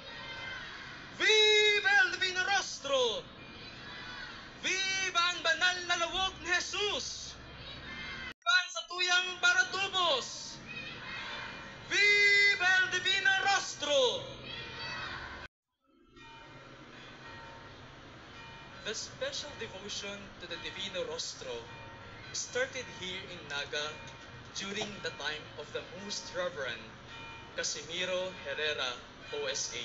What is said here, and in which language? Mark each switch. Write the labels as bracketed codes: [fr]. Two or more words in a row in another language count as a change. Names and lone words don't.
[es] Viva el Divino Rostro! [bik] Viva ang banal na lawog ni Jesus! Viva ang satuyang paratubos! [es] Viva el Divino Rostro! [en] The special devotion to the Divino Rostro started here in Naga during the time of the Most Reverend Casimiro Herrera, OSA.